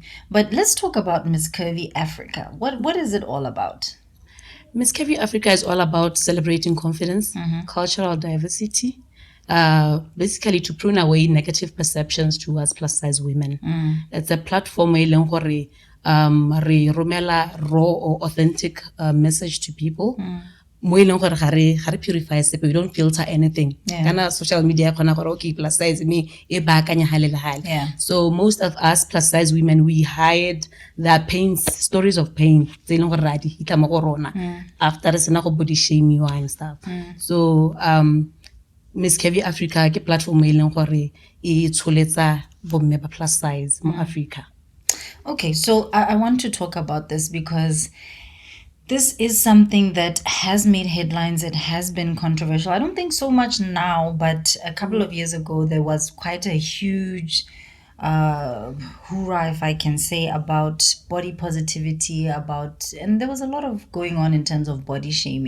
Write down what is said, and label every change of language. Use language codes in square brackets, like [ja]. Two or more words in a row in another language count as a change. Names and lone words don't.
[en] But let's talk about Miss Curvy Africa. What is it all about? Miss Curvy Africa is all about celebrating confidence, cultural diversity, basically to prune away negative perceptions towards plus size women. It's a platform where [tn] re romela [en] raw or authentic message to people. We purify sepe, we don't filter anything. Kana social media okay, plus size me Yeah. So most of us plus size women, we hide the pains, stories of pain. After body shame and stuff. [tn] So Miss Curvy Africa ke platform e leng gore e tsholetsa bomme ba [en] plus size [tn] mo Africa. [en] Okay, so I want to talk about this because this is something that has made headlines. It has been controversial. I don't think so much now, but a couple of years ago, there was quite a huge hoorah, if I can say, about body positivity, and there was a lot of going on in terms of body shaming.